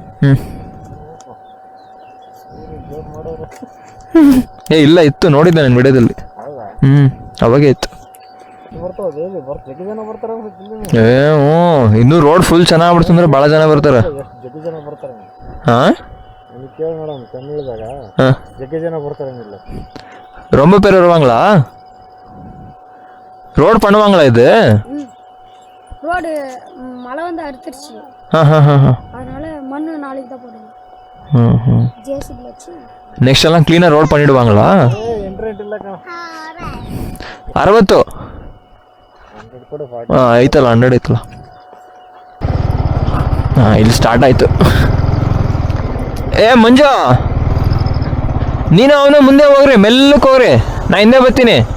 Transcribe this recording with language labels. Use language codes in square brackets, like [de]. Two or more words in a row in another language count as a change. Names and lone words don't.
[kn] ಇಲ್ಲ, ಇತ್ತು, ನೋಡಿದ್ದೆ ನಾನು ವಿಡಿಯೋದಲ್ಲಿ. ಅವಾಗೇ ಇತ್ತು. ಇನ್ನೂ ರೋಡ್ ಫುಲ್ ಚೆನ್ನಾಗ್ಬಿಡ್ತು ಅಂದ್ರೆ ಭಾಳ ಜನ ಬರ್ತಾರೆ. ಹಾಂ ನನಗೆ ಕೇಳಿ ನೋಡೋಣ ತಮಿಳ್ದಾಗ ಹಾಂ ಜಗ್ಗೆ ಜನ ಬರ್ತಾರೇನಿಲ್ಲ. [ta] ரொம்ப பேர் வருவாங்களா? ரோடு பண்ணுவாங்களா இது? ரோடு மழை வந்து அறுத்துருச்சு, அதனால மண்ணு நாளைக்கு தான் போடுங்க. ஜேசிபி வச்சு நெக்ஸ்ட் எல்லாம் க்ளீனாக ரோடு பண்ணிடுவாங்களா? [kn] ಎಂಟ್ರೆಂಟ್ ಇಲ್ಲ ಕಣ. 60 100 ಕೂಡ ಹಾಂ ಐತಲ್ಲ 100 ಐತಲ್ಲ. ಹಾಂ ಇಲ್ಲಿ ಸ್ಟಾರ್ಟ್ ಆಯಿತು. ಏ ಮಂಜು, ನೀನು ಅವನು ಮುಂದೆ ಹೋಗ್ರಿ, ಮೆಲ್ಲಕ್ಕೆ ಹೋಗ್ರಿ, ನಾ ಹಿಂದೆ ಬರ್ತೀನಿ.